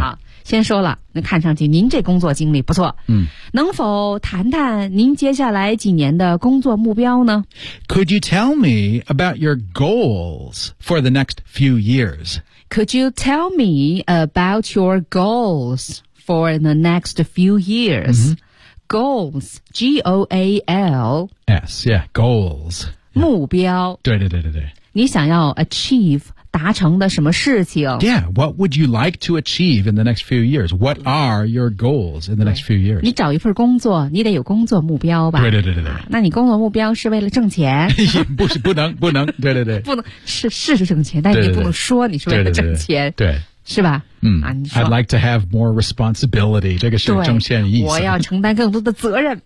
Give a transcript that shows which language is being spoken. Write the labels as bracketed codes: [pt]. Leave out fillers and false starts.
[zh] 好先说了那看上去您这工作经历不错、嗯、能否谈谈您接下来几年的工作目标呢 [en] Could you tell me about your goals for the next few years Could you tell me about your goals for the next few years?、 Mm-hmm. Goals, G-O-A-L-S, yeah, goals. [zh] 目标。对对对对对。你想要 achieve 达成的什么事情 [en] Yeah, what would you like to achieve in the next few years? What are your goals in the next few years? [zh] 你找一份工作你得有工作目标吧。对对对对对。那你工作目标是为了挣钱。不能对对对。不能是挣钱但你不能说你是为了挣钱。对, 对, 对, 对, 对。是吧、嗯啊、 [en] I'd like to have more responsibility [zh] 这个是中线意思我要承担更多的责任